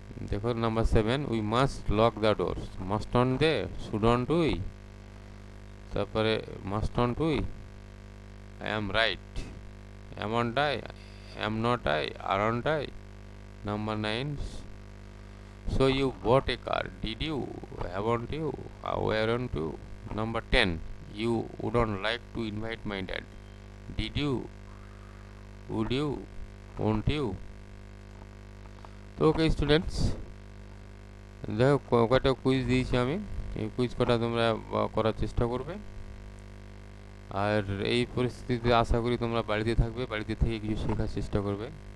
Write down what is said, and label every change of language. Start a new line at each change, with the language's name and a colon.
English: দেখো number 7, we must lock the doors, mustn't they, shouldn't we, তারপরে mustn't we, I am right, amn't I, am not I, aren't I. Number 9, so you bought a car, did you, haven't you, weren't you? Number 10, you wouldn't like to invite my dad, did you, would you, won't you?
Bangla: তো okay students, দেখো কয়টা quiz দিয়েছি আমি, এই quiz কটা তোমরা করার চেষ্টা করবে। আর এই পরিস্থিতিতে আশা করি তোমরা বাড়িতে থাকবে, বাড়িতে থেকে কিছু শেখার চেষ্টা করবে।